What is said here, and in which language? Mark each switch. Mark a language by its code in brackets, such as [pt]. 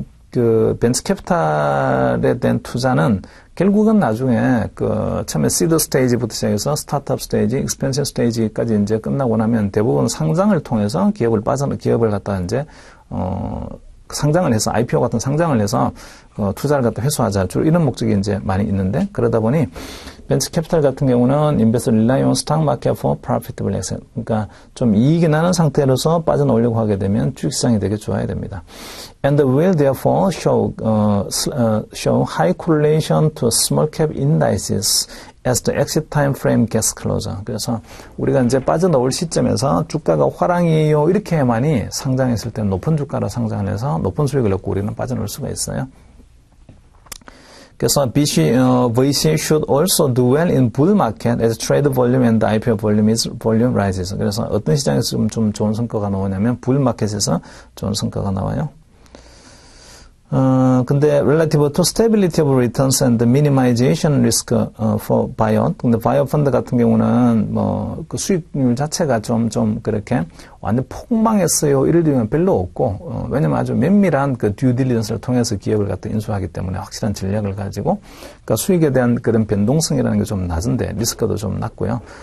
[ko] 그 venture capital에 대한 투자는 결국은 나중에 처음에 seed stage부터 시작해서 스타트업 스테이지, expansion stage까지 이제 끝나고 나면 대부분 상장을 통해서 기업을 갖다 이제 상장을 해서 IPO 같은 상장을 해서 투자를 갖다 회수하자 주로 이런 목적이 이제 많이 있는데 그러다 보니 벤처 캐피탈 같은 경우는 [en] invest rely on stock market for profitable asset. [ko] 그러니까 좀 이익이 나는 상태로서 빠져나오려고 하게 되면 주식시장이 되게 좋아야 됩니다. [en] And will therefore show high correlation to small cap indices as the exit time frame gets closer. [ko] 그래서 우리가 이제 빠져나올 시점에서 주가가 화랑이에요 이렇게만이 상장했을 때는 높은 주가로 상장을 해서 높은 수익을 얻고 우리는 빠져나올 수가 있어요. 그래서 [en] VC should also do well in bull market as trade volume and IPO volume rises. [ko] 그래서 어떤 시장에서 좀 좋은 성과가 나오냐면 bull market에서 좋은 성과가 나와요. 근데 [en] relative to stability of returns and minimization risk for buyout. [ko] 근데 buyout 펀드 같은 경우는 그 수익률 자체가 좀 그렇게 완전 폭망했어요. 이럴 일은 별로 없고, 왜냐면 아주 면밀한 그 due diligence를 통해서 기업을 갖다 인수하기 때문에 확실한 전략을 가지고, 그러니까 수익에 대한 그런 변동성이라는 게 좀 낮은데, 리스크도 좀 낮고요.